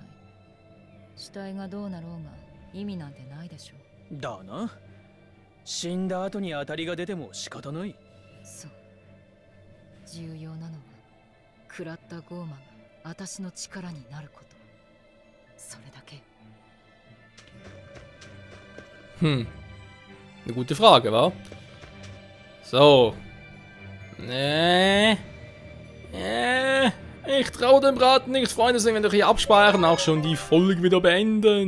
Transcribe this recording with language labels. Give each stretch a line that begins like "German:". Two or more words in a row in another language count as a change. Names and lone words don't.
Japanese: 死体がどうなろうが意味なんてないでしょ。だな。死んだ後に当たりが出ても仕方ない。そう。重要なのは食らったゴーマが私の力になること。それだけ。
German: Eine gute Frage, wa? So. Nee. Ich traue dem Braten nicht, Freunde, deswegen werde ich hier abspeichern, auch schon die Folge wieder beenden.